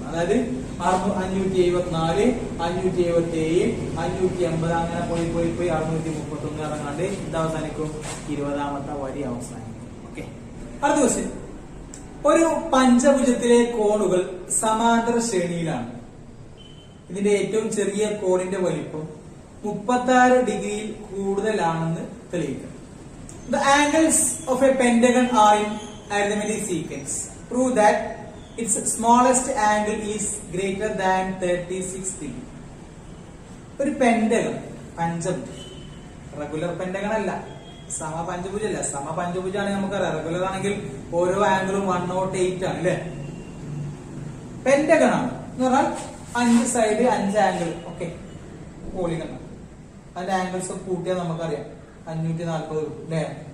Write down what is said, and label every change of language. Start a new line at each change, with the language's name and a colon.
Malayalam: അതായത് 574 577 580 അങ്ങനെ പോയി 631 ഇറങ്ങാണ്ട് ഇത് അവസാനിക്കും 20-ാമത്തെ വരി അവസാനിക്കും. ഓക്കെ, അടുത്ത ക്വസ്റ്റ്യൻ. ഒരു പഞ്ചഭുജത്തിലെ കോണുകൾ സമാന്തര ശ്രേണിയിലാണ്. ഇതിന്റെ ഏറ്റവും ചെറിയ കോണിന്റെ വലിപ്പം 36 ഡിഗ്രിയിൽ കൂടുതലാണെന്ന് തെളിയിക്കണം.
English: The angles of a pentagon are in arithmetic sequence. Prove that its smallest angle is greater than 36 degree.
Malayalam: ഒരു പെന്റഗൺ പഞ്ചഭുജം, റെഗുലർ പെന്റഗൺ അല്ല, സമപഞ്ചഭുജല്ല. സമപഞ്ചഭുജാണെങ്കിൽ നമുക്കറിയാം. റെഗുലർ ആണെങ്കിൽ ഓരോ ആംഗിളും 108 ആണ് അല്ലെ? പെന്റഗൺ ആണ് എന്ന് പറഞ്ഞാൽ 5 സൈഡ് 5 ആംഗിൾ. Okay, polygon. അതിന്റെ ആംഗിൾസ് കൂട്ടിയാൽ നമുക്കറിയാം 540 അല്ലേ?